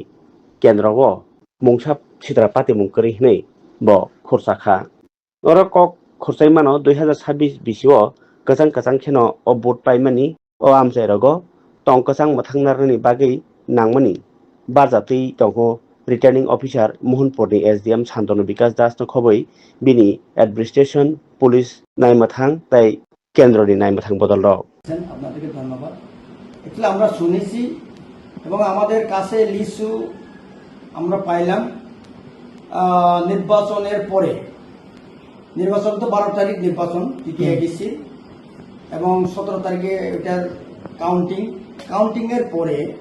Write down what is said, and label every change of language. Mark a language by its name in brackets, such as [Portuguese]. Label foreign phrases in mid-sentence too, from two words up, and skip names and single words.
[Kok Borok] kendrogo mungsap sitra pati mungkri nei bo khursakha ora kok khurchai mano 2026 bisio kachang kheno o vote paimani o amchai rogo tong kachang mathangnar ni bagi nangmani barjatui tongo [English] returning officer [Kok Borok] Mohanpur ni SDM Santanu Bikas Das no khoboi bini administration police naimathang tai কেন্দ্র ni naimathang bodol rok [Bangla] আপনাদেরকে ধন্যবাদ আসলে আমরা শুনেছি এবং আমাদের কাছে লিস্টু আমরা পাইলাম নির্বাচনের পরে নির্বাচন তো 12 তারিখ নির্বাচন টিটিআইডিসি এবং 17 তারিখে এটার কাউন্টিং এর পরে